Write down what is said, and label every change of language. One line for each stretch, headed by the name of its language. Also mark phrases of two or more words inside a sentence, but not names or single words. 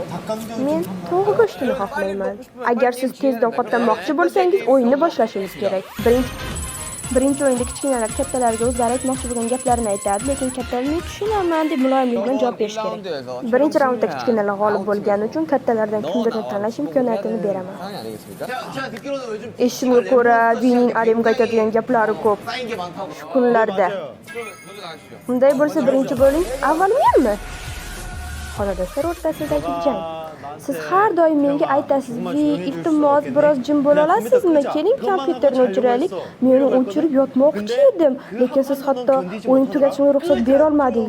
Uzbek: Men tovuq go'shtini xohlayman. Agar siz tezda ovqatlanmoqchi bo'lsangiz, o'yinni boshlashimiz kerak. Birinchi o'yinda kichkinalar kattalarga o'zlari aytmoqchi bo'lgan gaplarni aytadi, lekin kattalar men tushunaman deb muloyimlik bilan javob berish kerak. Birinchi raundda kichkinalar g'olib bo'lgani uchun kattalardan kimdirni tanlash imkoniyatini beraman.
Korean: 상황이 아니겠습니까? 제가 듣기로는 요즘
Uzbek: Eshimga ko'ra, Vinning Arimga aytadigan gaplari ko'p.
Korean: 쌓인 게 많다고.
Uzbek: Shu kunlarda.
Korean: 먼저 나가시죠.
Uzbek: Unday bo'lsa birinchi bo'ling, avval menmi? Xonadonlar o'rtasidagi jang. Siz har doim menga aytasiz, iltimos biroz jim bo'la olasizmi? Keling, kompyuterni o'chiraylik. Men o'chirib yotmoqchi edim, lekin siz hatto o'yin tugatishga ruxsat bera olmadingiz.